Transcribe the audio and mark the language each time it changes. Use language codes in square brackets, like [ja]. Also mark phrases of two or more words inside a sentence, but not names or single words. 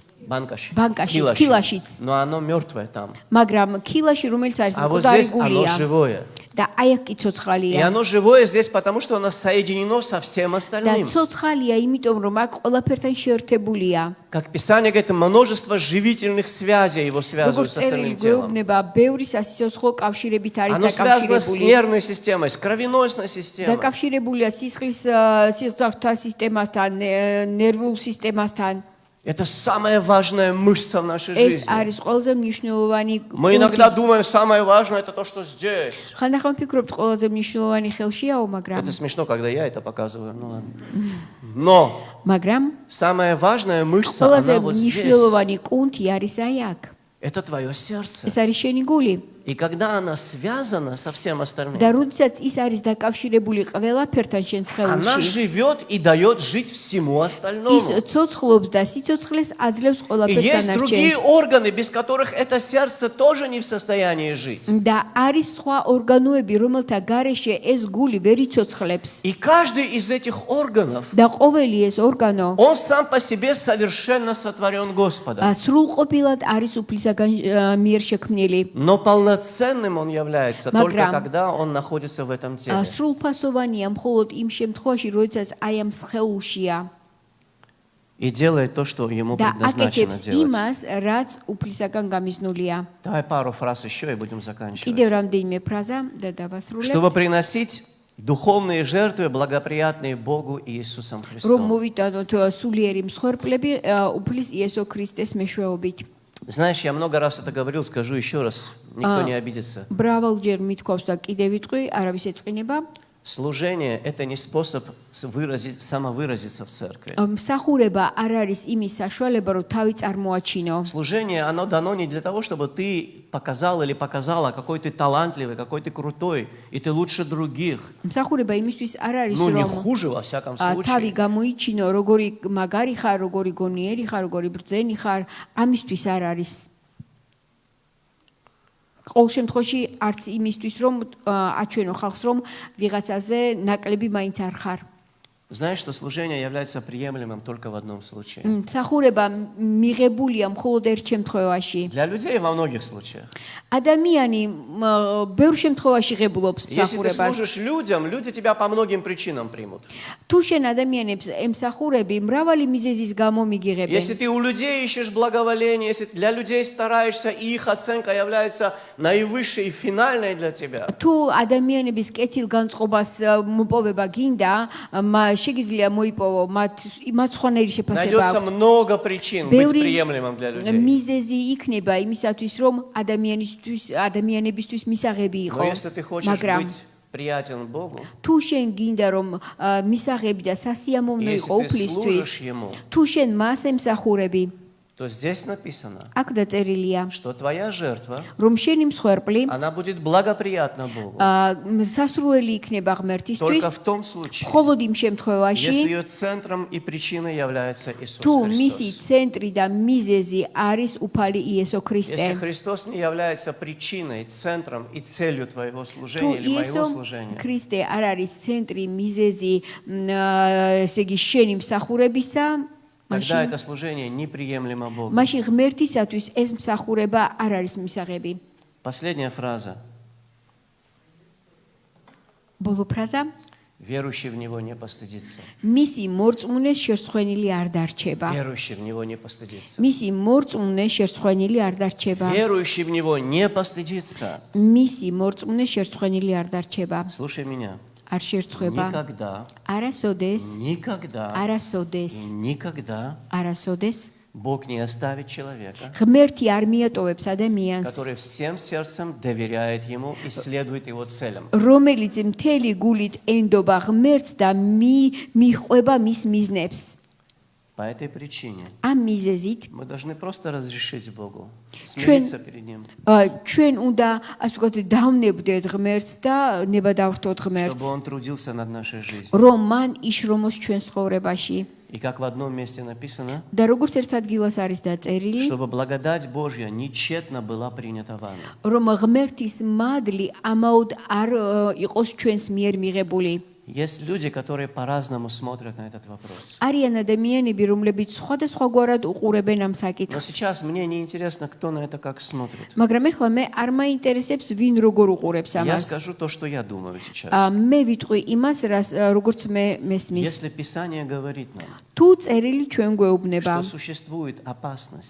[ka] Банкаши. ბანკაშიც, ქილაშიც. [ru] Но оно мертвое там. [ka] მაგრამ ქილაში, რომელიც არის [ru] А вот [ka] მკვდარი [ru] здесь оно [ka] გულია [ru] живое. [ka] და აი აქ კი [ru] И [ka] ცოცხალია. [ru] оно живое здесь, потому что оно соединено со всем [ka] და [ru] остальным. [ka] ცოცხალია, იმიტომ რომ აქ ყველაფერთან შეერთებულია. [ru] Как Писание говорит, множество живительных связей его связывают [ka] როგორც [ru] с [ka] წერილი [ru] остальным телом. [ka] გვეუბნება, ბევრი სასიცოცხლო кавშირებით არის [ru] Оно связано с [ka] დაკავშირებული. [ru] нервной системой, с кровеносной системой. [ka] დაკავშირებულია სისხლის სისხლძარღვთა სისტემასთან, ნერვულ სისტემასთან. [ru] Это самая важная мышца в нашей [ka] ეს [ru] жизни. [ka] არის ყველაზე მნიშვნელოვანი [ru] Мы иногда думаем, самое важное это то, что здесь. [ka] ხანდახან ვფიქრობთ, ყველაზე მნიშვნელოვანი ხელშიაო, მაგრამ [ru] Это смешно, когда я это показываю. Ну ладно. Но [ka] მაგრამ [ru] самая важная мышца, [ka] ყველაზე [ru] она вот здесь. [ka] მნიშვნელოვანი კუნთი არის აი აქ. [ru] Это твое сердце. [ka] ეს არის შენი გული. [ru] И когда она связана со всем остальным, [ka] და როდესაც ის არის დაკავშირებული ყველაფერთან შენ [ru] она [ka] სხეულში, [ru] живет и дает жить всему [ka] ის [ru] остальному. [ka] ცოცხლობს და სიცოცხლეს აძლევს [ru] И [ka] ყველაფერთან [ru] есть другие [ka] არჩევს. [ru] органы, без которых это сердце тоже не в состоянии жить. [ka] და არის სხვა ორგანოები, რომელთა გარეშე ეს გული ვერ იცოცხლებს. [ru] И каждый из этих органов, [ka] და ყოველი ეს ორგანო [ru] он сам по себе совершенно сотворен Господом. [ka] სრულყოფილად არის უფლისაგან მიერ შექმნილი. [ru] Но полноценным он является только [ka] Მაგრამ [ru] когда он находится в этом теле. [ka] სრულფასოვანია მხოლოდ იმ შემთხვევაში, როდესაც აი ამ სხეულშია [ru] И делает то, что ему [ka] და [ru] предназначено [ka] აკეთებს [ru] делать. [ka] იმას, რაც უფლისაგან გამიზნულია. [ru] Давай пару фраз еще и будем заканчивать. [ka] კიდევ რამდენიმე ფრაზა და დავასრულებ. [ru] Чтобы приносить духовные жертвы, благоприятные Богу и Иисусом [ka] რომ [ru] Христом. [ka] მოვიტანოთ სულიერი მსხვერპლები უფლის იესო ქრისტეს მეშვეობით. [ru] Знаешь, я много раз это говорил, скажу еще раз, никто не обидится. [ka] მრავალჯერ მithქვავს და კიდევ ვიტყვი, არავის ეწყინება. [ru] Служение – это не способ самовыразиться в церкви. [ka] მსახურება არ არის იმის საშუალება, რომ თავი წარმოაჩინო. [ru] Служение, оно дано не для того, чтобы ты показал или показала, какой ты талантливый, какой ты крутой, и ты лучше других. [ka] მსახურება იმისთვის არ არის, [ru] Ну, не [ka] რომ [ru] хуже, во всяком [ka] თავი [ru] случае. [ka] გამოიჩინო, როგორი მაგარი ხარ, როგორი გონიერი ხარ, როგორი ბრძენი ხარ, ამისთვის არ არის. ყოველ შემთხვევაში არც იმისთვის, რომ აჩვენო ხალხს, რომ ვიღაცაზე ნაკლები მაინც არ ხარ. [ru] Знаешь, что служение является приемлемым только в одном случае. [ka] მსახურება მიღებულია მხოლოდ ერთ შემთხვევაში. [ru] Для людей во многих случаях. [ka] ადამიანი ბევრ შემთხვევაში ღებულობს [ru] Если ты [ka] მსახურებას. [ru] служишь людям, люди тебя по многим причинам примут. [ka] თუ შენ ადამიანებს ემსახურები, მრავალი მიზეზის გამო მიგიღებენ. [ru] Если ты у людей ищешь благоволение, если для людей стараешься, и их оценка является наивысшей и финальной для тебя, [ka] თუ ადამიანების კეთილგანწყობას მოპოვება გინდა, შეგიძლია მოიპოვო მათ სხვანაირი შეფასება [ru] найдется [ka] აქვს. [ru] много причин быть [ka] ბევრი [ru] приемлемым для людей. [ka] მიზეზი იქნება იმისათვის, რომ ადამიანებისთვის მისაღები [ru] Но [ka] იყო. [ru] если ты хочешь [ka] მაგრამ [ru] быть приятен Богу, [ka] თუ შენ გინდა რომ მისაღები და სასიამოვნო [ru] если [ka] იყო [ru] ты [ka] უფლისთვის, [ru] служишь Ему, [ka] თუ შენ მას ემსახურები, [ru] то здесь написано, [ka] აქ დაწერილია, [ru] что твоя жертва, [ka] რომ შენი მსხვერპლი [ru] она будет благоприятна Богу. [ka] სასურველი იქნება ღმერთისთვის, [ru] Только в том случае, [ka] მხოლოდ იმ [ru] если [ka] შემთხვევაში, [ru] ее центром и причиной является Иисус [ka] თუ მისი [ru] Христос. [ka] ცენტრი და მიზეზი არის უფალი იესო [ru] Если [ka] ქრისტე. [ru] Христос не является причиной, центром и целью твоего [ka] თუ [ru] служения или моего [ka] იესო [ru] служения, [ka] ქრისტე არ არის ცენტრი, მიზეზი, ესე იგი შენი მსახურებისა, [ru] тогда это служение неприемлемо Богу. [ka] მაშინ ღმერთისათვის ეს მსახურება არ არის მისაღები. [ru] Последняя фраза. [ka] ბოლო ფრაზა: [ru] Верующий в Него не постыдится. [ka] მისი მორწმუნე შერცხვენილი არ დარჩება. [ru] Верующий в Него не постыдится. [ka] მისი მორწმუნე შერცხვენილი არ დარჩება. [ru] Верующий в Него не постыдится. [ka] მისი მორწმუნე შერცხვენილი არ დარჩება. [ru] Слушай меня. [ka] არ შერცხვება. [ru] Никогда, [ka] არასოდეს, [ru] никогда [ka] არასოდეს, [ru] и никогда [ka] არასოდეს [ru] Бог не оставит человека, [ka] ღმერთი არ მიატოვებს ადამიანს, [ru] который всем сердцем доверяет Ему и следует Его целям. [ka] რომელიც მთელი გულით ენდობა ღმერთს და მიყვება მის მიზნებს. [ru] По этой причине [ka] ამ მიზეზით [ru] мы должны просто разрешить Богу, смириться перед Ним, [ka] ჩვენ უნდა ასე ვთქვათ დავნებდეთ ღმერთს და ნება დავრთოთ ღმერთს, [ru] чтобы Он трудился над нашей жизнью. [ka] რომ მან იშრომოს ჩვენს ცხოვრებაში. [ru] И как в одном месте написано, [ka] და როგორც ერთ ადგილას არის დაწერილი, [ru] чтобы благодать Божья нечетно была принята вами. [ka] რომ ღმერთის მადლი ამაოდ არ იყოს ჩვენს მიერ მიღებული. [ru] Есть люди, которые по-разному смотрят на этот вопрос. [ka] არიან ადამიანები, რომლებიც სხვადასხვაგვარად უყურებენ ამ [ru] Но [ka] საკითხს. [ru] сейчас мне не интересно, кто на это как смотрит. [ka] მაგრამ ეხლა მე არ მაინტერესებს ვინ როგორ უყურებს [ru] Я [ka] ამას. [ru] скажу то, что я думаю сейчас. [ka] მე ვიტყვი იმას, როგორც მე მესმის. [ru] Если Писание говорит нам, [ka] თუ წერილი ჩვენ გვეუბნება, [ru] что существует опасность